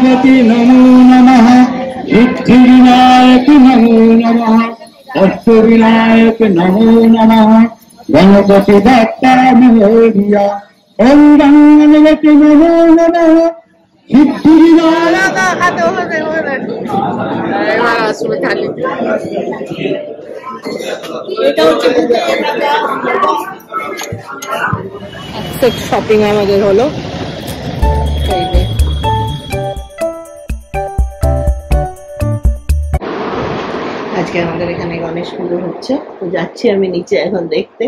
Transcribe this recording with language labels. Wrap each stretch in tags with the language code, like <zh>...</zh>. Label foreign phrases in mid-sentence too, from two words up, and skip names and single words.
<sa>गणपति नमो नमः, सिद्धिविनायक नमो नमः, अष्टविनायक नमो नमः, गणपति दत्ता मोरिया। ओम गणपति नमो नमः, सिद्धिविनायक।</sa> <bn>শপিং আমাদের হলো। আজকে আমাদের এখানে গণেশ পুজো হচ্ছে, তো যাচ্ছি আমি নিচে এখন দেখতে।</bn>